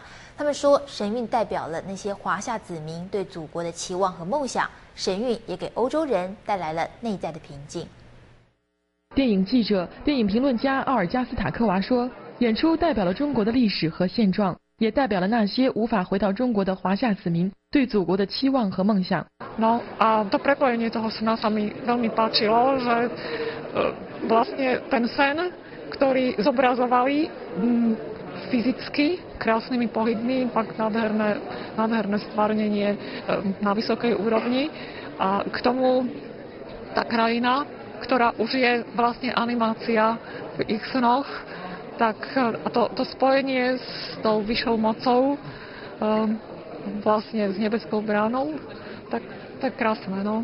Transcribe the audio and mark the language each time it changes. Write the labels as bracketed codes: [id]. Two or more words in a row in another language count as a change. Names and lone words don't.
[zh] 他们说，神韵代表了那些华夏子民对祖国的期望和梦想，神韵也给欧洲人带来了内在的平静。电影记者、电影评论家奥尔加斯塔科娃说，演出代表了中国的历史和现状，也代表了那些无法回到中国的华夏子民对祖国的期望和梦想。 [sk] No a to prepojenie toho sna sa mi veľmi páčilo, že vlastne ten sen, ktorý zobrazovali fyzicky, krásnymi pohybmi, fakt nádherné stvárnenie na vysokej úrovni a k tomu tá krajina, ktorá už je vlastne animácia v ich snoch, tak to spojenie s tou vyššou mocou, vlastne s nebeskou bránou, tak to je krásne, no.